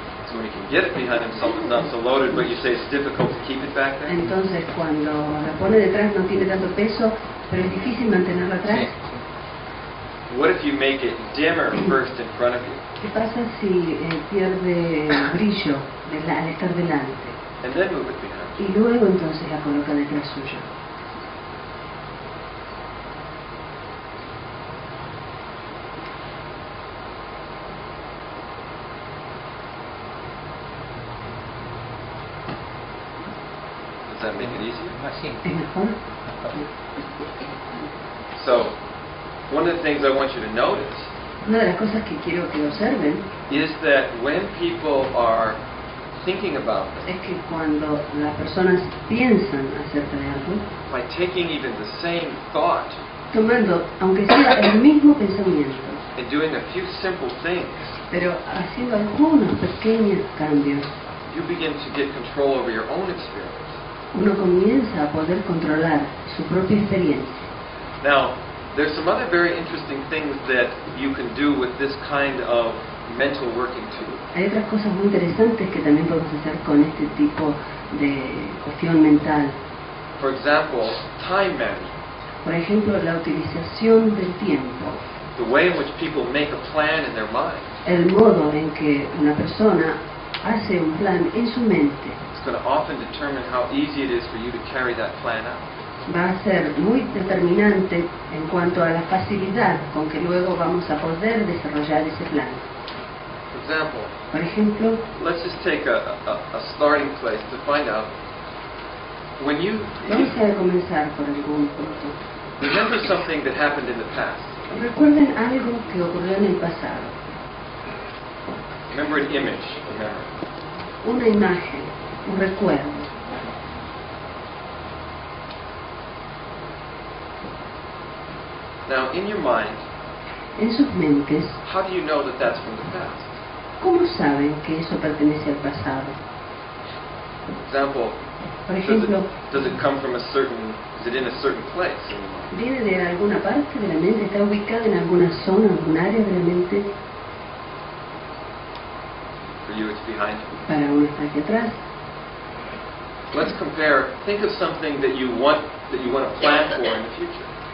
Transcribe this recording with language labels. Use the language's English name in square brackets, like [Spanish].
[English] So when you can get it behind him, something's not so loaded, but you say it's difficult to keep it back there? [Spanish] Entonces, cuando la pone detrás no tiene tanto peso, pero es difícil mantenerla atrás. Sí. [English] What if you make it dimmer first in front of you, [Spanish] ¿Qué pasa si pierde brillo al estar delante? [English] and then move it behind you? [Spanish] Y luego entonces la coloca detrás suyo. [English] Does that make it easier? [Spanish] Más simple. ¿Es mejor? [English] So, one of the things I want you to notice [Spanish] Una de las cosas que quiero que observen [English] is that when people are thinking about things, [Spanish] es que cuando las personas piensan acerca de algo, [English] by taking even the same thought [Spanish] tomando, aunque sea el mismo pensamiento, [English] and doing a few simple things, [Spanish] pero haciendo algunos pequeños cambios, [English] you begin to get control over your own experience. [Spanish] uno comienza a poder controlar su propia experiencia. [English] Now, There's some other very interesting things that you can do with this kind of mental working tool. [Spanish] Hay otras cosas muy interesantes que también podemos hacer con este tipo de cuestión mental. [English] For example, time management. [Spanish] Por ejemplo, la utilización del tiempo. [English] The way in which people make a plan in their mind. [Spanish] El modo en que una persona hace un plan en su mente [English] It's going to often determine how easy it is for you to carry that plan out. [Spanish] va a ser muy determinante en cuanto a la facilidad con que luego vamos a poder desarrollar ese plan. [English] For example, [Spanish] Por ejemplo, [English] let's just take a starting place to find out when you [Spanish] vamos a comenzar por algún punto. [English] remember something that happened in the past. [Spanish] Recuerden algo que ocurrió en el pasado. [English] Remember an image, remember. [Spanish] Una imagen, un recuerdo. [English] Now, in your mind, [Spanish] En sus mentes, [English] how do you know that that's from the past? [Spanish] ¿cómo saben que eso pertenece al pasado? [English] For example, [Spanish] Por ejemplo, [English] does it come from a certain, is it in a certain place in your mind? [Spanish] ¿viene de alguna parte de la mente? ¿Está ubicada en alguna zona, algún área de la mente? [English] For you, it's behind you. [Spanish] Para uno está aquí atrás. [English] Let's compare, think of something that you want to plan for in the future.